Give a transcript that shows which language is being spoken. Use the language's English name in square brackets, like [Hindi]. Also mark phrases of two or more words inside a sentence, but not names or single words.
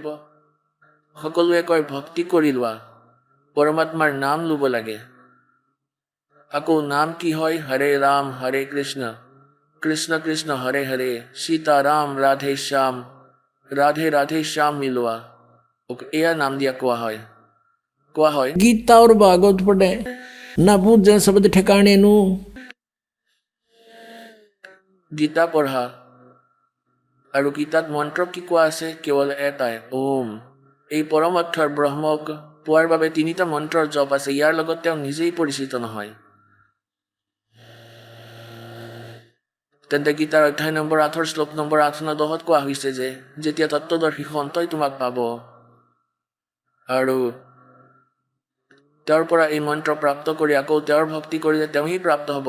[Assamese] সকলোৱে কয় ভক্তি কৰি লোৱা, পৰমাত্মাৰ নাম ল'ব লাগে। আকৌ নাম কি হয়? হৰে ৰাম হৰে কৃষ্ণ, কৃষ্ণ কৃষ্ণ হৰে হৰে, সীতা ৰাম ৰাধে শ্যাম, ৰাধে ৰাধে শ্যাম মিলোৱা। এয়া নাম দিয়া কোৱা হয়। [Hindi] गीता और भागवत पढ़े ना बूझे शब्द ठिकाने नू। [Assamese] গীতা পঢ়া, আৰু গীতাত মন্ত্ৰ কি কোৱা আছে? কেৱল এটাই, ওম। এই পৰম অক্ষৰ ব্ৰহ্মক পোৱাৰ বাবে 3টা মন্ত্ৰৰ জপ আছে। ইয়াৰ লগত তেওঁ নিজেই পৰিচিত নহয়। তেন্তে গীতাৰ অধ্যায় নম্বৰ 8 শ্লোক নম্বৰ 8, 9, 10 কোৱা হৈছে যে যেতিয়া তত্ত্বদৰ্শী সন্তই তোমাক পাব আৰু তেওঁৰ পৰা এই মন্ত্ৰ প্ৰাপ্ত কৰি আকৌ তেওঁৰ ভক্তি কৰিলে তেওঁহি প্ৰাপ্ত হ'ব।